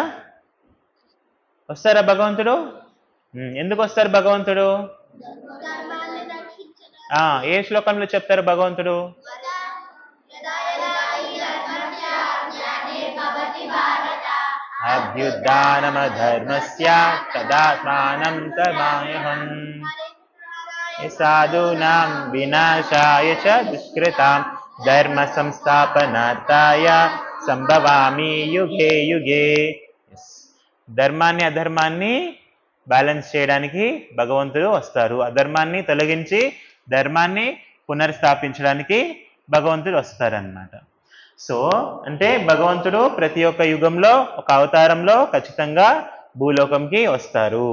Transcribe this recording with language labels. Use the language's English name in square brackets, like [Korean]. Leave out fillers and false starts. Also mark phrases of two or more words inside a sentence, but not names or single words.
[Telugu] వస్తారా భగవంతుడు? ఎందుకు వస్తారు భగవంతుడు? ఏ శ్లోకంలో చెప్తారు భగవంతుడు? [Sanskrit] అభ్యుత్థానమధర్మస్య తదాత్మానం తమాహం సాధూనాం వినాశాయ చ దుష్కృతాం ధర్మ సంస్థాపనార్థాయ సంభవామి యుగే యుగే. [Telugu] ధర్మాన్ని అధర్మాన్ని బ్యాలెన్స్ చేయడానికి భగవంతుడు వస్తారు. అధర్మాన్ని తొలగించి ధర్మాన్ని పునర్స్థాపించడానికి భగవంతుడు వస్తారన్నమాట. సో అంటే భగవంతుడు ప్రతి ఒక్క యుగంలో ఒక అవతారంలో ఖచ్చితంగా భూలోకంకి వస్తారు.